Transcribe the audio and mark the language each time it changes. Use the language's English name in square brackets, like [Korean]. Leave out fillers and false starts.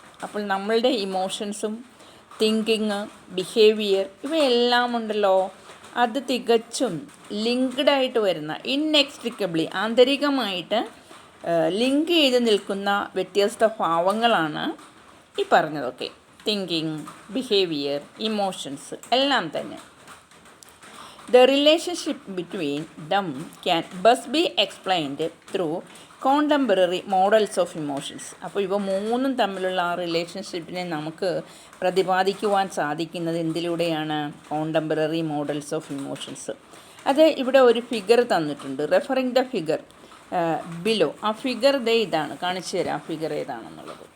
[Malayalam] അപ്പോൾ നമ്മളുടെ ഇമോഷൻസും thinking, behaviour ഇവയെല്ലാം ഉണ്ടല്ലോ, അത് തികച്ചും ലിങ്ക്ഡായിട്ട് വരുന്ന, ഇൻഎക്സ്ട്രിക്കബിളി ആന്തരികമായിട്ട് ലിങ്ക് ചെയ്ത് നിൽക്കുന്ന വ്യത്യസ്ത ഭാവങ്ങളാണ് ഈ പറഞ്ഞതൊക്കെ. തിങ്കിങ്, ബിഹേവിയർ, ഇമോഷൻസ് എല്ലാം തന്നെ. [English] The relationship between them can best be explained through contemporary models of emotions. [Malayalam] അപ്പോൾ ഇവ മൂന്നും തമ്മിലുള്ള ആ റിലേഷൻഷിപ്പിനെ നമുക്ക് പ്രതിപാദിക്കുവാൻ സാധിക്കുന്നത് എന്തിലൂടെയാണ്? [English] Contemporary models of emotions. [Malayalam] അത് ഇവിടെ ഒരു ഫിഗർ തന്നിട്ടുണ്ട്. [English] Referring the figure below. [Malayalam] ആ ഫിഗർ ഇതാണ്, കാണിച്ചു തരാം ആ ഫിഗർ ഏതാണെന്നുള്ളത്.